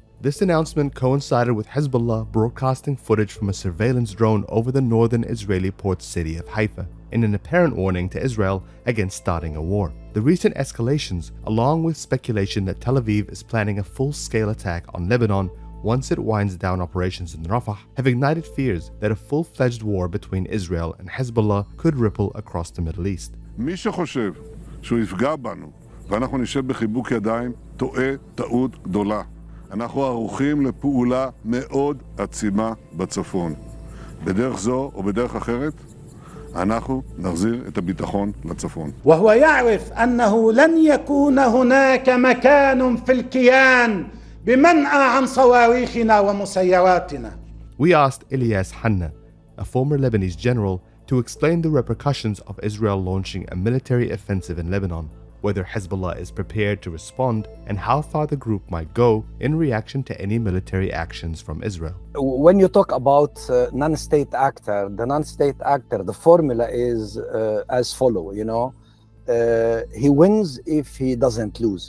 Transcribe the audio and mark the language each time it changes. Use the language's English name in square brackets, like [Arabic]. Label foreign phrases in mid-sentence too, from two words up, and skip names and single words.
[English] This announcement coincided with Hezbollah broadcasting footage from a surveillance drone over the northern Israeli port city of Haifa, in an apparent warning to Israel against starting a war. The recent escalations, along with speculation that Tel Aviv is planning a full-scale attack on Lebanon once it winds down operations in Rafah, have ignited fears that a full-fledged war between Israel and Hezbollah could ripple across the Middle East. [Hebrew] מי שחושב שהוא יפגע בנו ואנחנו נשב בחיבוק ידיים, טועה טעות גדולה. אנחנו ערוכים לפעולה מאוד עצימה בצפון. בדרך זו או בדרך אחרת, אנחנו נחזיר את הביטחון לצפון. [Arabic] وهو يعرف أنه لن يكون هناك مكان في الكيان بمنع عن صواريخنا ومسيراتنا. [English] We asked Elias Hanna, a former Lebanese general, to explain the repercussions of Israel launching a military offensive in Lebanon, whether Hezbollah is prepared to respond, and how far the group might go in reaction to any military actions from Israel. When you talk about non-state actor, the formula is as follow, he wins if he doesn't lose.